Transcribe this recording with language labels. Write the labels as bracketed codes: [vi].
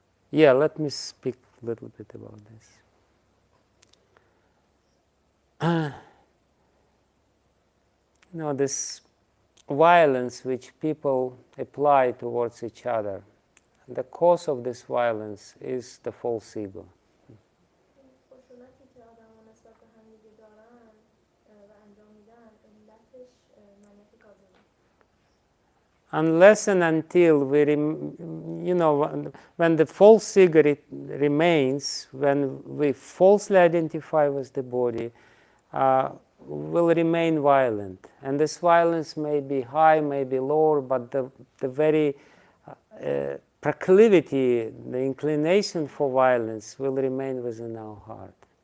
[en] Yeah, let me speak a little bit about this. This violence which people apply towards each other, the cause of this violence is the false ego. [fa] خشونتی که آدم‌ها نسبت به همدیگه دارن و انجام میدن علتش منیت کاذبه. [en] Unless and until we, when the false ego remains, when we falsely identify with the body, will remain violent. And this violence may be high, may be lower, but the very proclivity, the inclination for violence will remain within our heart.